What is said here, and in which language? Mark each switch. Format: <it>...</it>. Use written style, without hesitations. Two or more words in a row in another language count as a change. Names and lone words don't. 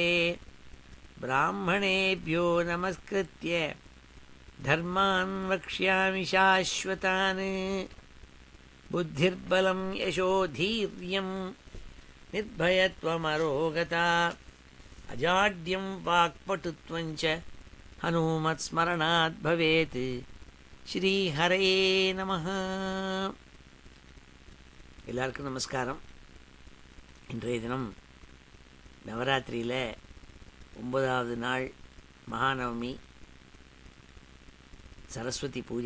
<sa>ब्राह्मणेभ्यो नमस्कृत्य धर्मान् वक्ष्यामि शाश्वतान्। बुद्धिर्बलं यशोधीर्यं निर्भयत्वमरोगता अजाड्यं वाक्पटुत्वं च हनुमत्स्मरणात् भवेत्। श्रीहरये नमः.</sa> <ta>எல்லாருக்கும் நமஸ்காரம். இன்றைய தினம் நவராத்திரியில் 9வது நாள் மகாநவமி, சரஸ்வதி பூஜை.</ta>